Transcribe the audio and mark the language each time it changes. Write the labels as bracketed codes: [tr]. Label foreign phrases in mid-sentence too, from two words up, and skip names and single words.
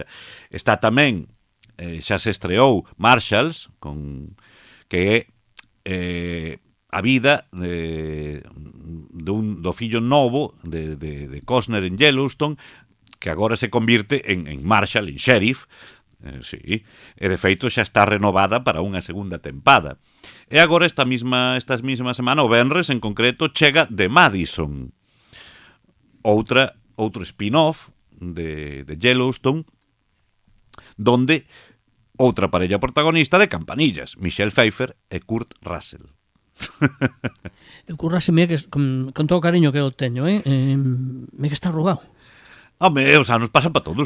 [gl] Está tamén, xa se estreou Marshalls, que é a vida do fillo novo de Costner en Yellowstone, que agora se convirte en Marshall, en sheriff, sí, e de feito xa está renovada para unha segunda tempada. E agora esta mesma semana, o venres en concreto, chega The Madison, outro spin-off de Yellowstone, donde outra parella protagonista de campanillas, Michelle Pfeiffer e Kurt Russell. Eu curraseme que con todo o cariño que eu teño, me que está arrugado. Home, os anos pasan para todos.